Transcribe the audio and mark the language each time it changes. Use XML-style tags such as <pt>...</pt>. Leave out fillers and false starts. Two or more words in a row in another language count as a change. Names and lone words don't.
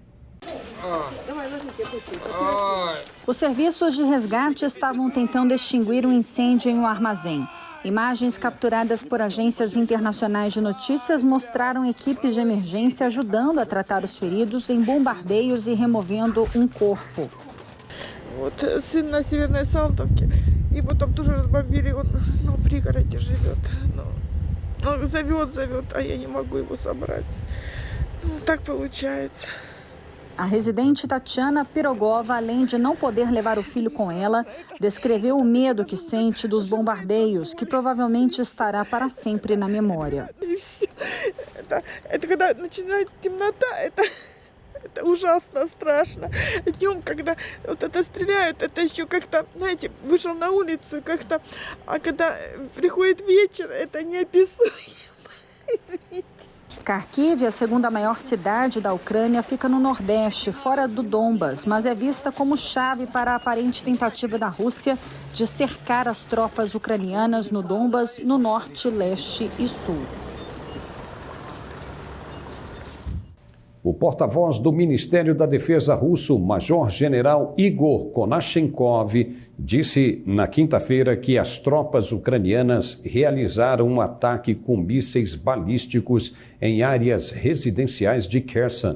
<pt>Os serviços de resgate estavam tentando extinguir um incêndio em um armazém. Imagens capturadas por agências internacionais de notícias mostraram equipes de emergência ajudando a tratar os feridos em bombardeios e removendo um corpo.</pt> <ru>Вот сын на Северной Салтовке, и потом тоже разбомбили, он в пригороде живет. Он зовет, а я не могу его собрать. Так получается.</ru> <pt>A residente Tatiana Pirogova, além de não poder levar o filho com ela, descreveu o medo que sente dos bombardeios, que provavelmente estará para sempre na memória.</pt> <ru>Это когда начинает темнота, это ужасно страшно. Днем, когда вот это стреляют, это еще как-то, знаете, вышел на улицу как-то, а когда приходит вечер, это неописуемо. Извините.</ru> <pt>Kharkiv, a segunda maior cidade da Ucrânia, fica no nordeste, fora do Donbas, mas é vista como chave para a aparente tentativa da Rússia de cercar as tropas ucranianas no Donbas, no norte, leste e sul. O porta-voz do Ministério da Defesa russo, Major-General Igor Konashenkov, disse na quinta-feira que as tropas ucranianas realizaram um ataque com mísseis balísticos em áreas residenciais de Kherson.</pt>